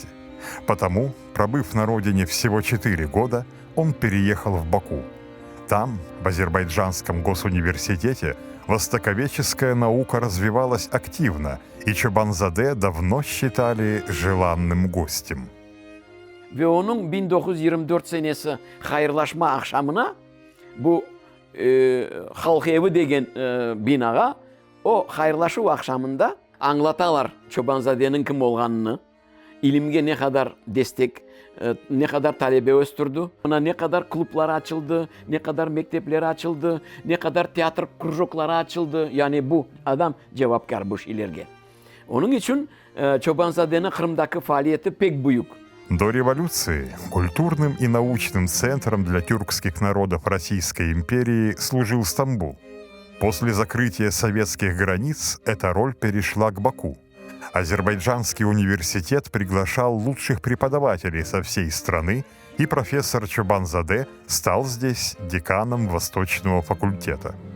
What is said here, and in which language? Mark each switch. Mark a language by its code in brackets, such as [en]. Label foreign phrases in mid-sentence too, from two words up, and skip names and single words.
[ru] Потому, пробыв на родине всего 4 года, он переехал в Баку. Там, в Азербайджанском госуниверситете, востоковедческая наука развивалась активно, и Чобанзаде давно считали желанным гостем. [crh] Ve onun 1924 senesi hayırlaşma akşamına bu halk evi degen binaga o hayırlaşu akşamında anlatalar Çobanzade'nin kim olganını, ilimge ne kadar destek, ne kadar talebe östürdü, ona ne kadar kulüpleri açıldı, ne kadar mektepleri açıldı, ne kadar tiyatro krujokları açıldı. Yani bu adam cevapkar bu ilerge. Onun için Çobanzade'nin Kırım'daki faaliyeti pek büyük. [ru] До революции культурным и научным центром для тюркских народов Российской империи служил Стамбул. После закрытия советских границ эта роль перешла к Баку. Азербайджанский университет приглашал лучших преподавателей со всей страны, и профессор Чобанзаде стал здесь деканом Восточного факультета.